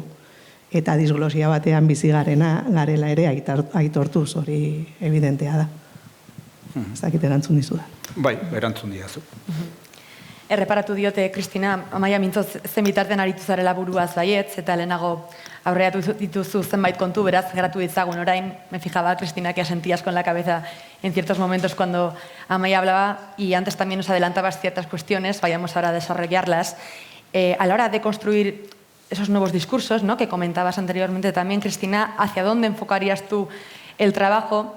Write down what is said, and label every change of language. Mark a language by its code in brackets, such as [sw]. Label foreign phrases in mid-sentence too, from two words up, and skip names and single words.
[eu] Eta disglosia batean bizi garela ere aitortuz hori evidentea da. Ez dakit erantzun dizu da. Bai, erantzun didazu. Erreparatu diote, Kristina, Amaia mintzoz zen bitartean aritu zarela buruaz baietz, eta lehenago aurreatu dituzu zenbait kontu, beraz, geratu ditzagun orain. [es] Me fijaba, Cristina, que asentías con la cabeza en ciertos momentos cuando Amaia hablaba, y antes también nos adelantabas ciertas cuestiones, vayamos ahora a desarrollarlas. A la hora de construir esos nuevos discursos, ¿no?, que comentabas anteriormente también, Cristina, ¿hacia dónde enfocarías tú el trabajo?